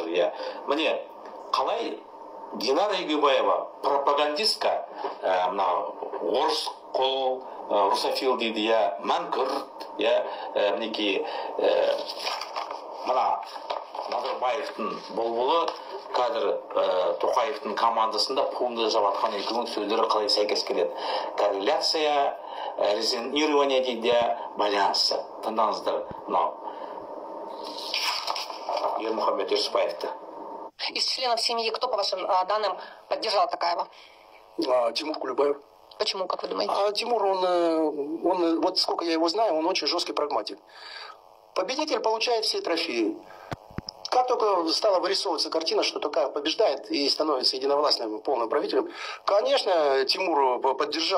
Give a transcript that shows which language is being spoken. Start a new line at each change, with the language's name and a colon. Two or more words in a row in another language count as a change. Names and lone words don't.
Kazakh: Міне, қалай Динара Егубаева пропагандистка, мына орыс қол, русофил дейді, мәңкүрт, мінекей, мына Назарбаевтың бұлбұлы қазір Тоқаевтың командасында пуымды жабатқан екінің сөздері қалай сәйкес келеді.
Russian: Корреляция, резонирование
Kazakh: дейді, байланысы. Тыңдаңыздар, мынау Ермұхамед Ертісбаевты.
Russian: Из членов семьи кто, по вашим данным, поддержал Токаева? Тимур Кулебаев. Почему, как вы думаете? Тимур, он, вот сколько я его знаю, он очень жесткий прагматик. Победитель получает все трофеи. Как только стала вырисовываться картина, что Токаев побеждает и становится единовластным полным правителем, конечно, Тимур поддержал.